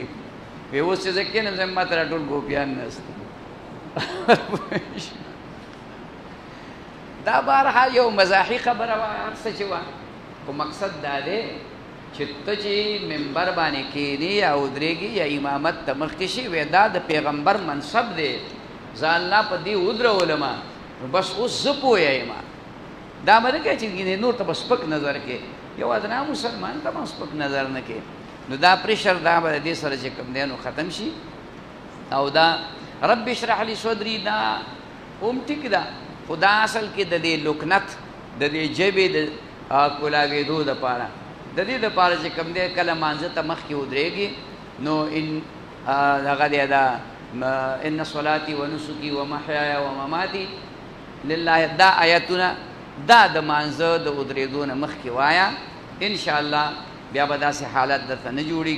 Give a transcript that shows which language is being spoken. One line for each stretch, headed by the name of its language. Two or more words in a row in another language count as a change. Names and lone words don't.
Pashto: وی اوس چې زه کښېنم زه ما ته را ټول ګوپیان ناست دا بهرحال یو مزاحي خبره وه هر څه چې وه، خو مقصد دا دی چې ته چې منبر باندې کښېنې یا ودرېږې یا امامت ته مخکې شي، وی دا د پیغمبر منصب دی، زه الله په دې ودرولم نو بس اوس زه پوه یم. دا به نه کوې چې نور ته به سپک نظر کې، یو ادنا مسلمان ته به سپک نظر نه کې. نو دا پریشر دا به د دې سره چې کوم دی نو ختم شي. او دا
Arabic: رب اشرح لي صدري
Pashto: دا هم ټیک ده، خو دا اصل کې د دې لکنت د دې ژبې د کولاوېدو دپاره، د دې دپاره چې کوم دی کله مانځه ته مخکې ودرېږي نو هغه دی دا
Arabic: ان صلاتي و نسکي و محیاي و مماتي لله،
Pashto: دا آیتونه دا د مانځه د ودرېدو نه مخکې وایه، انشاءالله بیا به داسې حالت درته نه جوړېږي.